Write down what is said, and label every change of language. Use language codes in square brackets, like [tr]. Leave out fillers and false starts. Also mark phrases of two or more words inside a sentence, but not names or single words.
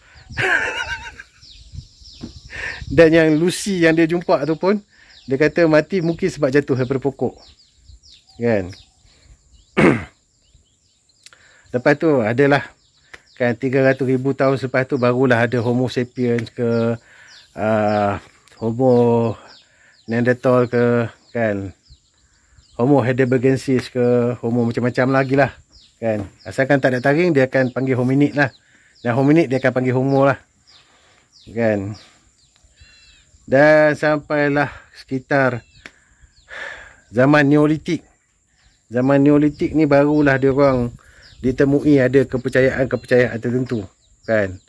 [ms] Dan yang Lucy yang dia jumpa tu pun, dia kata mati mungkin sebab jatuh daripada pokok, kan? Lepas tu adalah, kan, 300,000 tahun selepas tu barulah ada Homo sapiens ke, Homo Neanderthal ke, kan, Homo heidelbergensis ke, Homo macam-macam lagi lah, kan? Asalkan tak ada taring, dia akan panggil hominid lah, dan hominid dia akan panggil homo lah, kan? Dan sampailah sekitar zaman Neolitik. Zaman Neolitik ni barulah dia orang ditemui ada kepercayaan-kepercayaan tertentu, kan?